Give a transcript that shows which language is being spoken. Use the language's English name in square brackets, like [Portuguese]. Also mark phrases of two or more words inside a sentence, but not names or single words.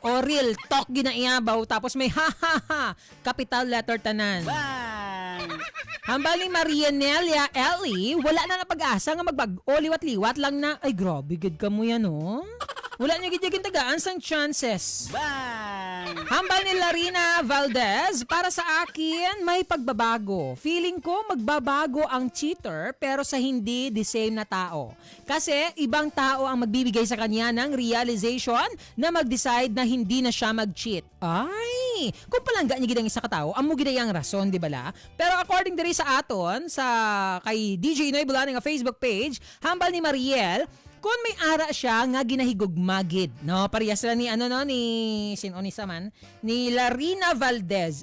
[Hiligaynon] Real talk ginaiyabaw tapos may ha ha ha [English] capital letter [Hiligaynon] tanan. Hambal ni Marianelia Ellie, wala na napag-asa nga magbago. Liwat-liwat lang na. Ay grabe gid ka mo yan Wala niya gid tagaan sang chances. Hambal ni Larina Valdez, para sa akin, may pagbabago. [Filipino] Feeling ko magbabago ang cheater pero sa hindi [English] the same [Filipino] na tao. Kasi ibang tao ang magbibigay sa kanya ng realization na mag-decide na hindi na siya mag-cheat. [Hiligaynon] Ay, kung palangga niya gid ang isa ka tao, amo gid ang rason, di ba la? Pero according diri sa aton, sa kay DJ Noy Bulani nga Facebook page, hambal ni Mariel, kung may ara siya nga ginahigugmagid, no? Parehas sila ni ni Larina Valdez.